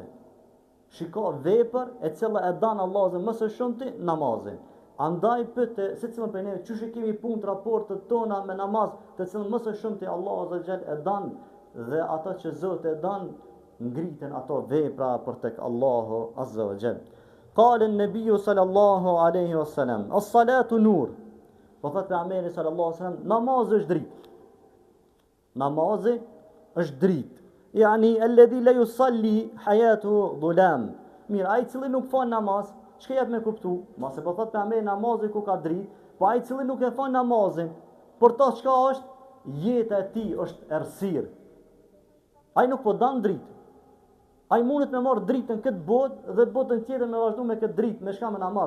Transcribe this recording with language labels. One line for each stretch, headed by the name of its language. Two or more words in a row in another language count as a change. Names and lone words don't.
Albanian: Shiko vepër e cila e dan Allahu më së shumti namazin. Andaj pyete se cilën për ne çysh e kemi punë raportet tona me namaz, të cilën më së shumti Allahu
Arabic: عز جل
Albanian: e dan dhe ata që Zoti e dan ngriten ato vepra për tek Allahu
Arabic: عز وجل. قال النبي صلى الله عليه وسلم الصلاة نور.
Albanian: Po thotë pejgamberi
Arabic: صلى الله عليه وسلم,
Albanian: namazi është dritë. Namazi është dritë.
Arabic: يعني الذي لا يصلي حياة ظلام.
Albanian: Mirë, ai cili nuk fal namaz, çka jep me kuptu? Mase po thot pejgamberi namazi ku ka dritë, po ai cili nuk e fal namazin, por to çka është? Jeta e tij është errësirë. Ai nuk po dan dritë. Ai mundet me marr dritën këtë botë dhe botën tjetër me vazhdu me këtë dritë, me shka me namaz.